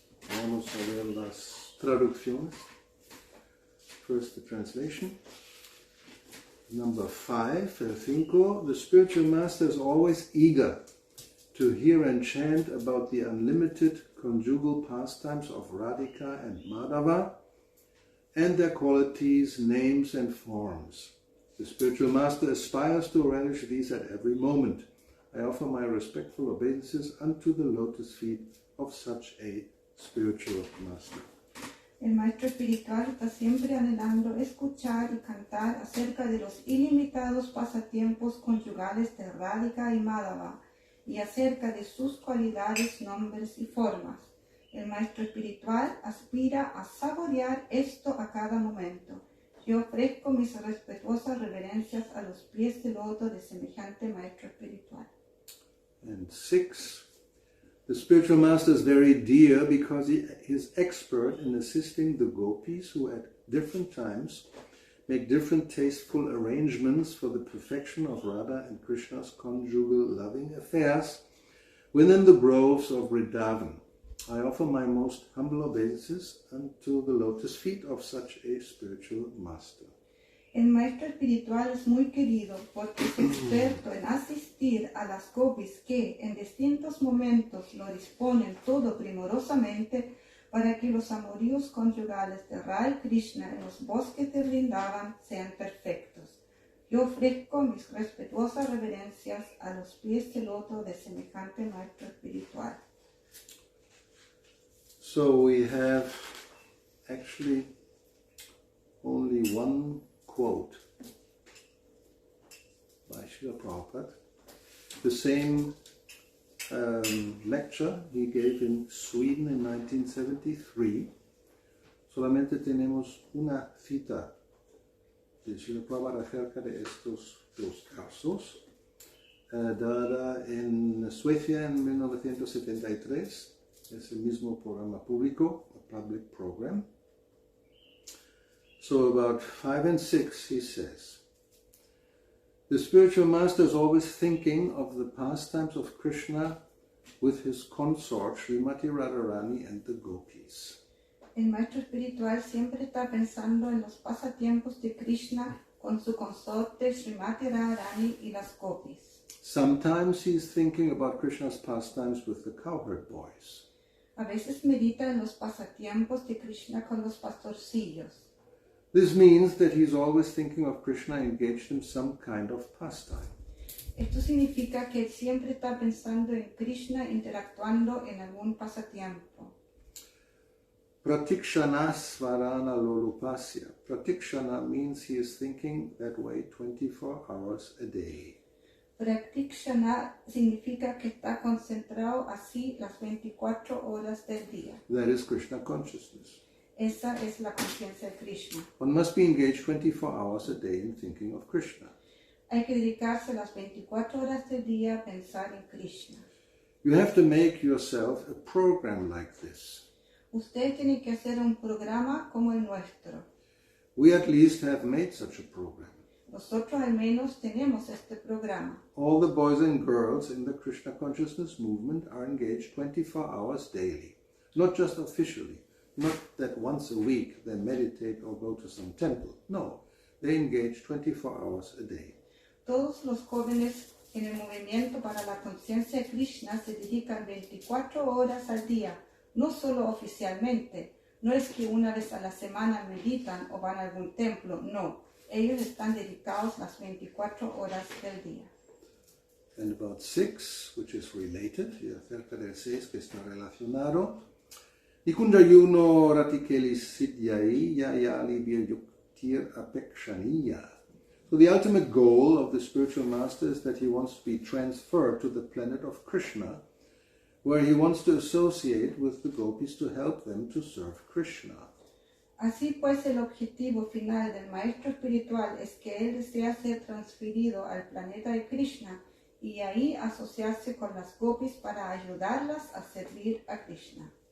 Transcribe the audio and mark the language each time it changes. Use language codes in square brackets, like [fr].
[es] Vamos a ver las traducciones. [en] First the translation. Number 5, 5, the spiritual master is always eager to hear and chant about the unlimited conjugal pastimes of Radhika and Madhava and their qualities, names and forms. The spiritual master aspires to relish these at every moment. I offer my respectful obeisances unto the lotus feet of such a spiritual master. [es] El maestro espiritual está siempre anhelando escuchar y cantar acerca de los ilimitados pasatiempos conyugales de Radhika y Madhava y acerca de sus cualidades, nombres y formas. El maestro espiritual aspira a saborear esto a cada momento. Yo ofrezco mis respetuosas reverencias a los pies del loto de semejante maestro espiritual. [en] And 6. The spiritual master is very dear because he is expert in assisting the gopis who at different times make different tasteful arrangements for the perfection of Radha and Krishna's conjugal loving affairs within the groves of Vrindavan. I offer my most humble obeisances unto the lotus feet of such a spiritual master. [es] El maestro espiritual es muy querido porque es experto en asistir a las gopis que en distintos momentos lo disponen todo primorosamente para que los amoríos conyugales de Radha y Krishna en los bosques de Vrindavan sean perfectos. Yo ofrezco mis respetuosas reverencias a los pies del loto de semejante maestro espiritual. [en] So we have actually only one quote by Srila Prabhupada. The same lecture he gave in Sweden in 1973. [es] Solamente tenemos una cita de Srila Prabhupada acerca de estos dos casos, dada en Suecia en 1973. Es el mismo programa público, a public program. [en] So about 5 and 6 he says, the spiritual master is always thinking of the pastimes of Krishna with his consort Srimati Radharani and the gopis. [es] El maestro espiritual siempre está pensando en los pasatiempos de Krishna con su consorte Srimati Radharani y las gopis. [en] Sometimes he is thinking about Krishna's pastimes with the cowherd boys. [es] A veces medita en los pasatiempos de Krishna con los pastorcillos. [en] This means that he is always thinking of Krishna engaged in some kind of pastime. [es] Esto significa que él siempre está pensando en Krishna interactuando en algún pasatiempo. [sa] Pratikshana svarana lolupasya. [en] Pratikshana means he is thinking that way 24 hours a day. [es] Pratikshana significa que está concentrado así las 24 horas del día. [en] That is Krishna consciousness. [es] Esa es la conciencia de Krishna. [en] One must be engaged 24 hours a day in thinking of Krishna. [es] Hay que dedicarse las 24 horas del día a pensar en Krishna. [en] You have to make yourself a program like this. [es] Usted tiene que hacer un programa como el nuestro. [en] We at least have made such a program. [es] Nosotros al menos tenemos este programa. [en] All the boys and girls in the Krishna consciousness movement are engaged 24 hours daily. Not just officially. Not that once a week they meditate or go to some temple. No, they engage 24 hours a day. [es] Todos los jóvenes en el movimiento para la conciencia de Krishna se dedican 24 horas al día, no solo oficialmente. No es que una vez a la semana meditan o van a algún templo, no. Ellos están dedicados las 24 horas del día. And about 6, which is related, y acerca del 6 que está relacionado, Nikundayuno ratikeli siddhyai yayali viryuktir apekshaniya. [en] So the ultimate goal of the spiritual master is that he wants to be transferred to the planet of Krishna, where he wants to associate with the gopis to help them to serve Krishna. [es] Así pues, el objetivo final del maestro espiritual es que él desea ser transferido al planeta de Krishna y ahí asociarse con las gopis para ayudarlas a servir a Krishna.